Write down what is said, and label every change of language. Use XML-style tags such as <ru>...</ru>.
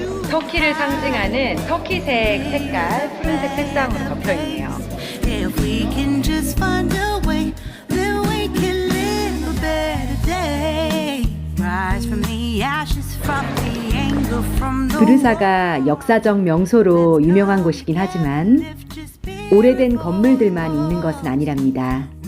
<ko>터키를 상징하는 터키색 색깔, 푸른색 색상으로 덮여있네요.</ko> <en>If we can just find a way, then we can live a better day. Rise from the ashes, from the anger, from the</en> <ko>부르사가 역사적 명소로 유명한 곳이긴 하지만 오래된 건물들만 있는 것은 아니랍니다.</ko>